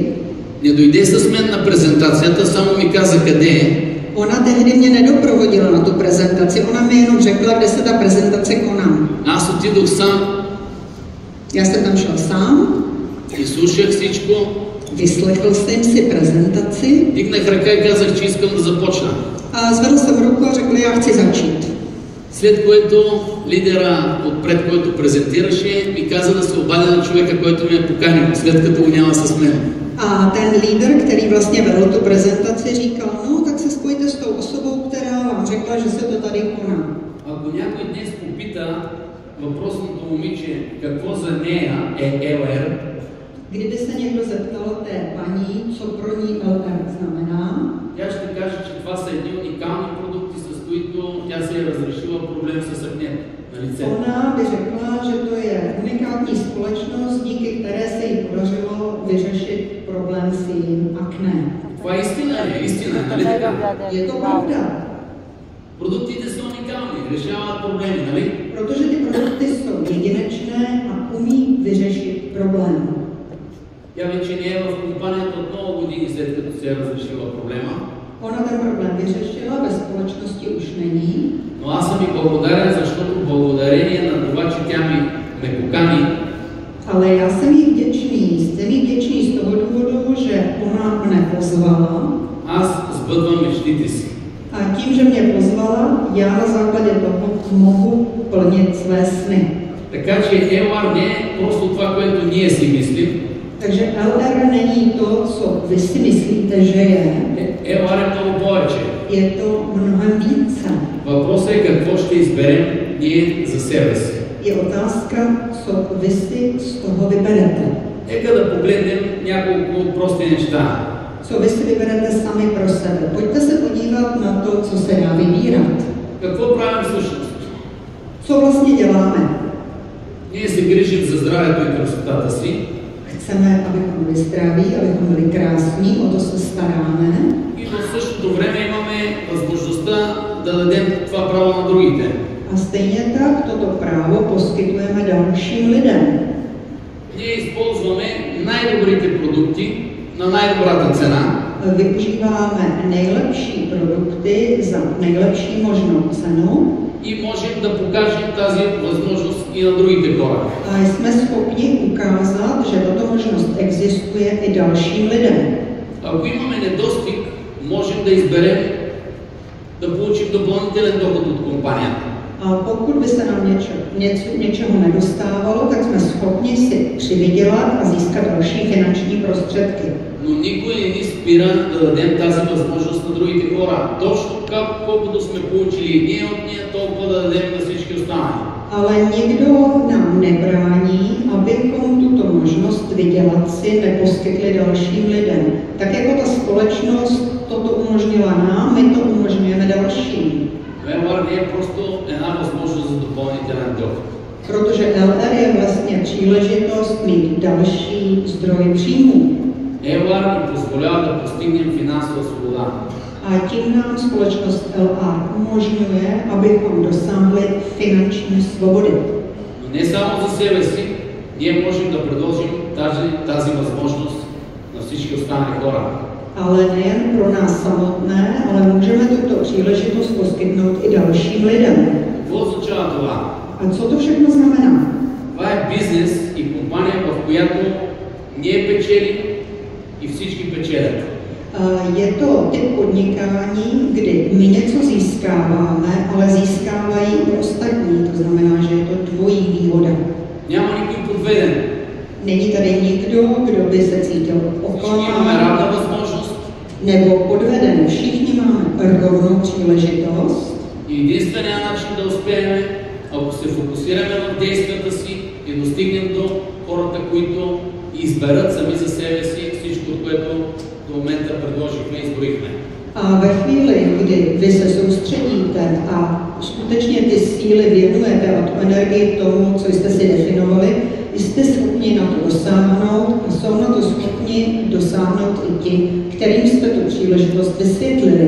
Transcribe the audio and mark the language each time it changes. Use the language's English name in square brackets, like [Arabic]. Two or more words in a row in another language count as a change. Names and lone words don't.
[Bulgarian] не дойде с мен на презентацията, само ми каза къде е. [Czech] Ona tehdy mě nedoprovodila na tu prezentaci, ona mi jenom řekla, kde se ta prezentace koná. [Bulgarian] Аз отидох сам. [Czech] Já jsem tam šel sám. [Bulgarian] И слушах всичко. [Czech] Vyslechl jsem si prezentaci. [Bulgarian] Дигнах ръка и казах, че искам да започна. [Czech] A zvedl jsem ruku a řekl, já chci začít. [Bulgarian] След което лидера отпред, който презентираше, ми каза да се обадя на човека, който ми е поканил, след като го няма с мен. [Czech] A ten líder, který vlastně vedl tu prezentaci, říkal, no tak se spojte s tou osobou, která vám řekla, že se to tady koná. [Bulgarian] Ако някой днес попита въпросното момиче какво за нея е LR, [Czech] Kdyby se někdo zeptal té paní, co pro ní LR znamená, [Bulgarian] тя ще каже, че това са едни уникални продукти, с които тя се е разрешила проблем с акне на лицето. [Czech] Ona by řekla, že to je unikátní společnost, díky které se jí podařilo vyřešit problém s jejím akné. [Bulgarian] Това е истина, нали така? [Czech] Je to pravda. [Bulgarian] Продуктите са уникални, решават проблеми, нали? [Czech] Protože ty produkty jsou jedinečné a umí vyřešit problém. [Bulgarian] Тя вече не е в компанията от много години след като се е разрешила проблема. [Czech] Ona ten problém vyřešila, ve společnosti už není. [Bulgarian] Но аз съм и благодарен, защото благодарение на това, че тя ме покани. [Czech] Ale já jsem jí vděčný z toho důvodu, že ona mne pozvala. [Bulgarian] Аз сбъдвам мечтите си. [Czech] A tím, že mě pozvala, já na základě toho mohu plnit své sny. [Bulgarian] Така че LR не е просто това, което ние си мислим. [Czech] Takže LR není to, co vy si myslíte, že je. [Bulgarian] LR е много повече. [Czech] Je to mnohem více. [Bulgarian] Въпросът е какво ще изберем ние за себе си. [Czech] Je otázka, co vy si z toho vyberete. [Bulgarian] Нека да погледнем няколко прости неща. [Czech] Co vy si vyberete sami pro sebe? Pojďte se podívat na to, co se dá vybírat. [Bulgarian] Какво правим всъщност? [Czech] Co vlastně děláme? [Bulgarian] Ние се грижим за здравето и красотата си. [Czech] Chceme, abychom byli zdraví, abychom byli krásní, o to se staráme. [Bulgarian] И в същото време имаме възможността да дадем това право на другите. [Czech] A stejně tak toto právo poskytujeme dalším lidem. [Bulgarian] Ние използваме най-добрите продукти на най-добрата цена. [Czech] Využíváme nejlepší produkty za nejlepší možnou cenu. [Bulgarian] И можем да покажем тази възможност и на другите хора. [Czech] A jsme schopni ukázat, že tato možnost existuje i dalším lidem. [Bulgarian] Ако имаме недостиг, можем да изберем да получим допълнителен доход от компанията. [Czech] A pokud by se nám něčeho nedostávalo, tak jsme schopni si přivydělat a získat další finanční prostředky. [Bulgarian] Но никой не ни спира да дадем тази възможност на другите хора. Точно колкото сме получили ние от нея, толкова да дадем на всички останали. [Czech] Ale nikdo nám nebrání, abychom tuto možnost vydělat si neposkytli dalším lidem. Tak jako ta společnost toto umožnila nám, my to umožňujeme dalším. [Bulgarian] LR не е просто една възможност за допълнителен доход. [Czech] Protože LR je vlastně příležitost mít další zdroj příjmů. [Bulgarian] LR ни позволява да постигнем финансова свобода. [Czech] A tím nám společnost LR umožňuje, abychom dosáhli finanční svobody. [Bulgarian] Но не само за себе си, ние можем да предложим тази възможност на всички останали хора. [Czech] Ale nejen pro nás samotné, ale můžeme tuto příležitost poskytnout i dalším lidem. [Bulgarian] Какво означава това? [Czech] A co to všechno znamená? [Bulgarian] Това е бизнес и компания, в която ние печелим и всички печелят. [Czech] Je to typ podnikání, kdy my něco získáváme, ale získávají i ostatní. To znamená, že je to dvojí výhoda. [Bulgarian] Няма никой подведен. [Czech] Není tady nikdo, kdo by se cítil [Bulgarian] Всички имаме [Czech] oklamán [Bulgarian] равна възможност [Czech] nebo podveden. Všichni máme rovnou příležitost. [Bulgarian] и единственият начин да успеем, ако се фокусираме в действията си и достигнем до хората, които изберат сами за себе си всичко, което до момента предложихме и изборихме. [Czech] A ve chvíli, kdy vy se soustředíte a skutečně ty síly věnujete a tu energii tomu, co jste si definovali, jste schopni na to dosáhnout a jsou na to schopni dosáhnout i ti, kterým jste tu příležitost vysvětlili.